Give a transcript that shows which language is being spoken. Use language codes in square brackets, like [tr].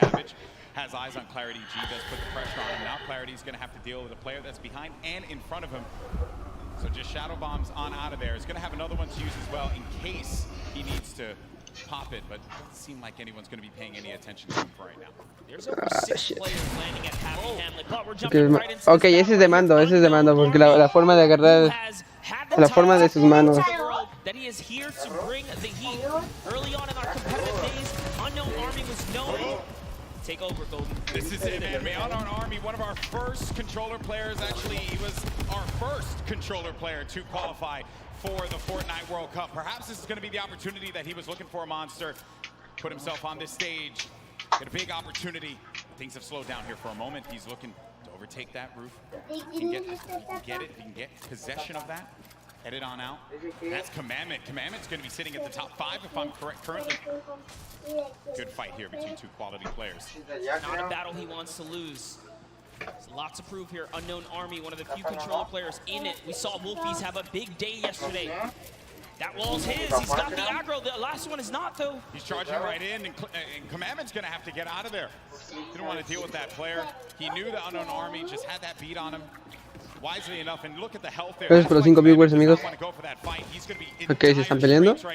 [en] Savage has eyes on Clarity G. Does put the pressure on him. Now Clarity's going to have to deal with a player that's behind and in front of him. So just shadow bombs on out of there. He's going to have another one to use as well in case he needs to pop it, but it doesn't seem like anyone's going to be paying any attention to him for right now. There's over 6 players landing at Happy Hamlet, but we're jumping right into [es] Ok, ese es de mando, porque la forma de agarrar, la forma de sus manos. [en] that he is here to bring the heat. Early on in our competitive days, Unknown Army was known. Take over, Golden. This is it, man. Unknown Army, one of our first controller players. Actually, he was our first controller player to qualify for the Fortnite World Cup. Perhaps this is going to be the opportunity that he was looking for, Monster. Put himself on this stage. Get a big opportunity. Things have slowed down here for a moment. He's looking to overtake that roof. He can get it. He can get possession of that. Head it on out. That's Commandment. Commandment's going to be sitting at the top 5 if I'm correct currently. Good fight here between two quality players. Not a battle he wants to lose. There's lots to prove here. Unknown Army, one of the few controller players in it. We saw Wolfies have a big day yesterday. That wall's his. He's got the aggro. The last one is not, though. He's charging right in, and Commandment's going to have to get out of there. Didn't want to deal with that player. He knew the Unknown Army just had that beat on him. Wisely enough, and look at the health there. [es] Gracias por los 5 viewers, amigos. Ok, se están peleando.